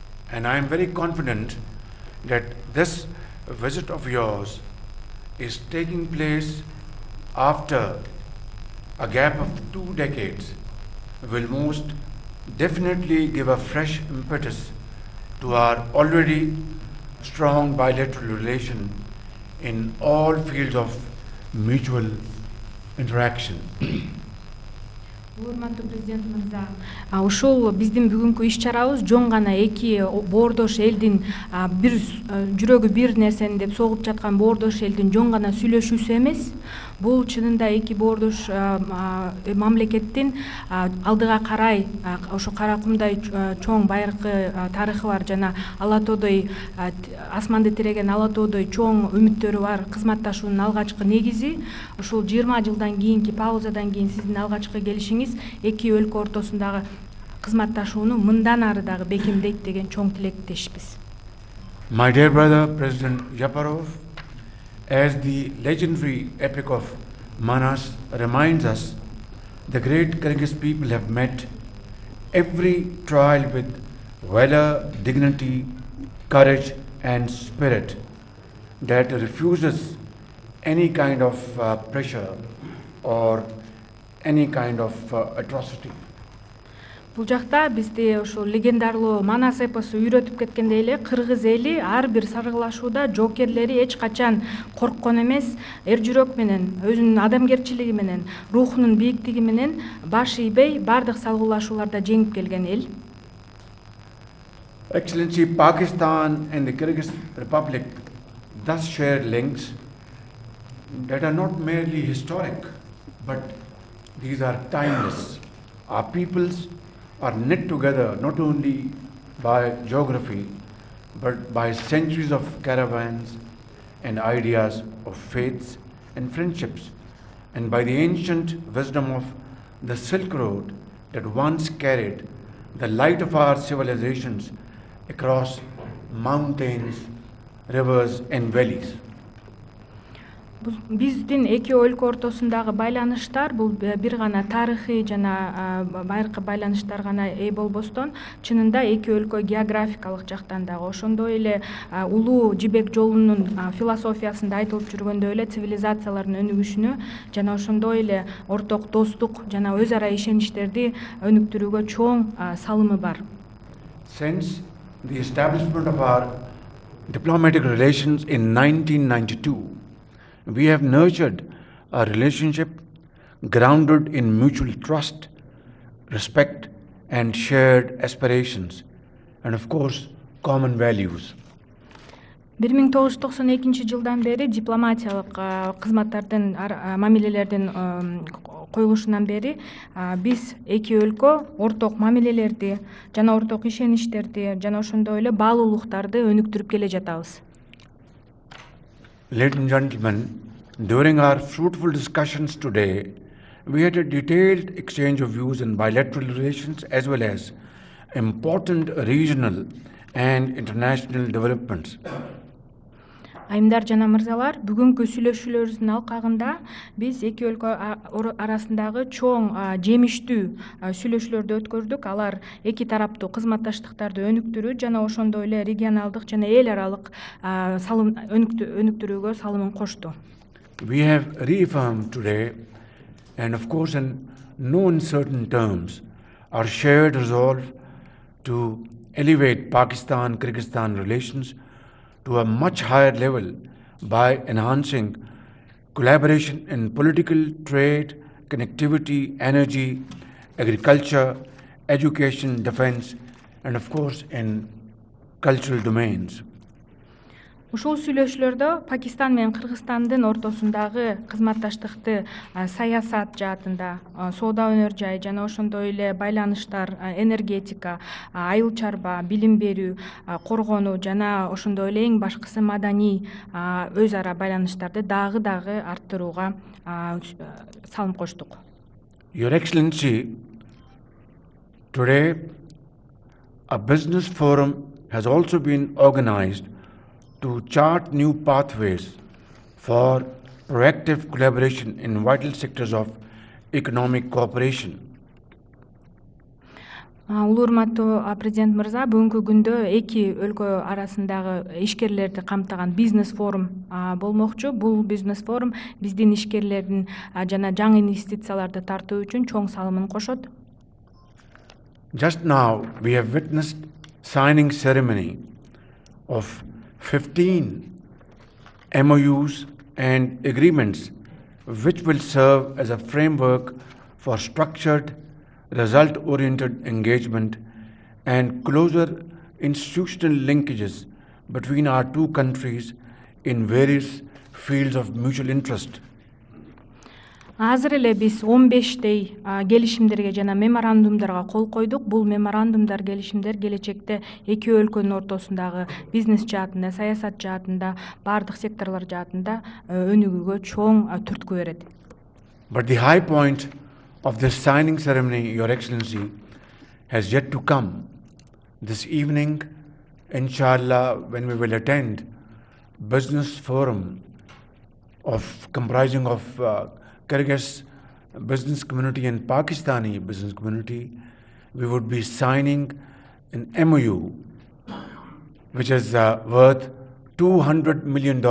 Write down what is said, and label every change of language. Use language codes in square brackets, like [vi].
[en] And I am very confident that this visit of yours is taking place after a gap of 2 decades will most definitely give a fresh impetus to our already strong bilateral relation in all fields of mutual interaction. [ky] Урматтуу президент мырза, ушул биздин бүгүнкү иш-чарабыз жон гана эки боордош элдин бир жүрөгү бир нерсени деп согуп жаткан боордош элдин жон гана сүйлөшүүсү эмес. Бул чынында эки боордош мамлекеттин алдыга карай ошо Каракумдай чоң байыркы тарыхы бар жана ала тоодой асманды тиреген ала тоодой чоң үмүттөрү бар кызматташуунун алгачкы негизи. Ушул 20 жылдан кийинки паузадан кийин сиздин алгачкы келишиңиз эки өлкө ортосундагы кызматташууну мындан ары дагы бекемдейт деген чоң тилектешпиз. [en] My dear brother, President Yaparov, as the legendary epic of Manas reminds us, the great Kyrgyz people have met every trial with valor, dignity, courage, and spirit that refuses any kind of pressure or any kind of atrocity. [ky] Бул жакта бизди ошол легендарлуу Манас эпосу үйрөтүп кеткендей эле кыргыз эли ар бир саргылашууда жоокерлери эч качан корккон эмес, эр жүрөк менен, өзүнүн адамгерчилиги менен, рухунун бийиктиги менен баш ийбей бардык салгылашууларда жеңип келген эл. [en] Excellency, Pakistan and the Kyrgyz Republic thus share links that are not merely historic, but these are timeless. Our peoples are knit together not only by geography, but by centuries of caravans and ideas of faiths and friendships, and by the ancient wisdom of the Silk Road that once carried the light of our civilizations across mountains, rivers and valleys. [ky] Биздин эки өлкө ортосундагы байланыштар бул бир гана тарыхый жана байыркы байланыштар гана болбостон, чынында эки өлкө географикалык жактан дагы ошондой эле улуу жибек жолунун философиясында айтылып жүргөндөй эле цивилизациялардын өнүгүшүнө жана ошондой эле орток достук жана өз ара ишеничтерди өнүктүрүүгө чоң салымы бар. [en] Since the establishment of our diplomatic relations in 1992, we have nurtured a relationship grounded in mutual trust, respect, and shared aspirations, and of course, common values. [ky] 1992 жылдан бери дипломатиялык кызматтардын мамилелердин коюлушунан бери биз эки өлкө орток мамилелерди жана орток ишеничтерди жана ошондой эле баалуулуктарды өнүктүрүп келе жатабыз. [en] Ladies and gentlemen, during our fruitful discussions today, we had a detailed exchange of views in bilateral relations as well as important regional and international developments. [ky] Айымдар жана мырзалар, бүгүнкү сүйлөшүүлөрүбүздүн алкагында биз эки өлкө арасындагы чоң жемиштүү сүйлөшүүлөрдү өткөрдүк. Алар эки тараптуу кызматташтыктарды өнүктүрүү жана ошондой эле регионалдык жана эл аралык салым өнүктүрүүгө салымын кошту. [en] We have reaffirmed today, and of course in no uncertain terms, our shared resolve to elevate Pakistan-Kyrgyzstan relations to a much higher level by enhancing collaboration in political, trade, connectivity, energy, agriculture, education, defense, and of course in cultural domains. [ky] Ушул сүйлөшүүлөрдө Пакистан менен Кыргызстандын ортосундагы кызматташтыкты саясат жаатында, соода өнөр жай жана ошондой эле байланыштар, энергетика, айыл чарба, билим берүү, коргонуу жана ошондой эле эң башкысы маданий өз ара байланыштарды дагы арттырууга салым коштук. [en] Your Excellency, today a business forum has also been organized to chart new pathways for proactive collaboration in vital sectors of economic cooperation. [ky] Улуу урматтуу президент мырза, бүгүнкү күндө эки өлкө арасындагы ишкерлерди камтыган бизнес форум болмокчу. Бул бизнес форум биздин ишкерлердин жана жаңы инвестицияларды тартуу үчүн чоң салымын кошот. [en] Just now we have witnessed signing ceremony of 15 MOUs and agreements which will serve as a framework for structured, result-oriented engagement and closer institutional linkages between our two countries in various fields of mutual interest. [ky] Азыр эле биз 15 келишимдерге жана меморандумдарга кол койдук. Бул меморандумдар, келишимдер келечекте эки өлкөнүн ортосундагы бизнес жаатында, саясат жаатында, бардык секторлор жаатында өнүгүүгө чоң түрткү берет. [en] But the high point of this signing ceremony, Your Excellency, has yet to come. This evening, inshallah, when we will attend business forum comprising of Kyrgyz business community and Pakistani business community, we would be signing an MOU, which is worth $200 million.